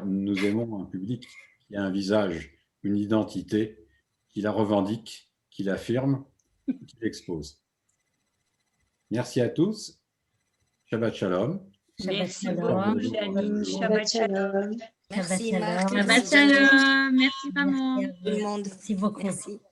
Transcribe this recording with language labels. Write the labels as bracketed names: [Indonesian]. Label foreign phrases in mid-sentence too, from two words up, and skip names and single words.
[French] Nous aimons un public qui a un visage, une identité, qui la revendique, qui l'affirme, qui l'expose. Merci à tous. [Hebrew] שבת שלום. [French] Merci beaucoup, Janine. [Hebrew] שבת שלום. [French] Merci, Shabbat Marc. shalom. [Hebrew] שבת שלום. [French] Merci, maman. Tout le monde. Merci beaucoup. Merci.